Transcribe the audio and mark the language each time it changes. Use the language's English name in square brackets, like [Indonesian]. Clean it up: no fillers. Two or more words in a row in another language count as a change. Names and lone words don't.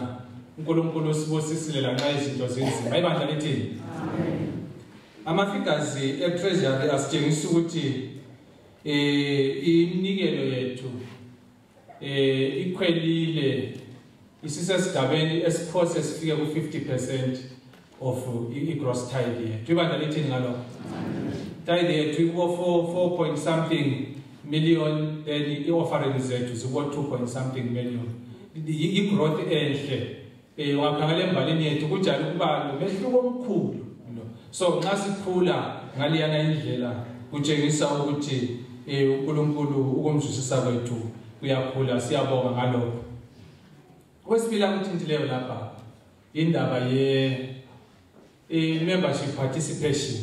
[North Ndebele] uNkulunkulu usibusisile lanxa izinto zinzima. Ibandla lithi amen. Ama-figures e-treasury asitshengisa ukuthi iminikelo yethu ikhwelile isisesigabeni esiphose sifike ku-50% [English] of i-gross tithe [North Ndebele] yethu. Ibandla lithini ngalo? Tithe yethu iko [English] 4 point something million, [North Ndebele] then i-offering zethu ziko [English] 2 point something million. [North Ndebele] I-growth enhle. Wakhangela embalini yethu kujalo ukuba nomehluko omkhulu. So nxa sikhula ngaliyana indlela kutshengisa ukuthi uNkulunkulu ukumzwisisa kwethu kuyakhula. Siyabonga ngalokho. Kwesibili akuthintileyo lapha indaba [English] membership participation.